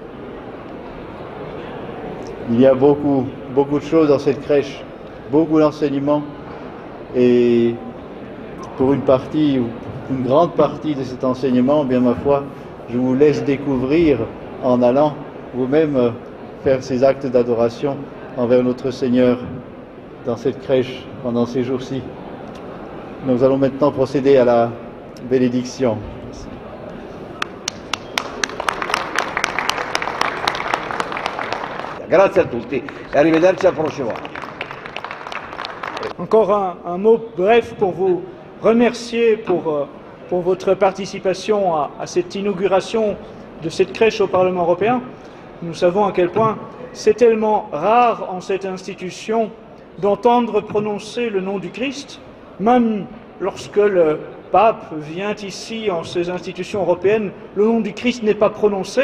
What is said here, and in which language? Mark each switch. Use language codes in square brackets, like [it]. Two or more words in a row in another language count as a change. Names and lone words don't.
[fr] Il y a beaucoup de choses dans cette crèche, beaucoup d'enseignements, et pour une grande partie de cet enseignement, bien ma foi, je vous laisse découvrir en allant vous-même faire ces actes d'adoration envers notre Seigneur dans cette crèche pendant ces jours-ci. Nous allons maintenant procéder à la bénédiction. [it] Grazie a tutti e arrivederci al prossimo anno. [fr] Encore un mot bref pour vous remercier pour votre participation à cette inauguration de cette crèche au Parlement européen. Nous savons à quel point c'est tellement rare en cette institution d'entendre prononcer le nom du Christ, même lorsque le pape vient ici en ces institutions européennes, le nom du Christ n'est pas prononcé.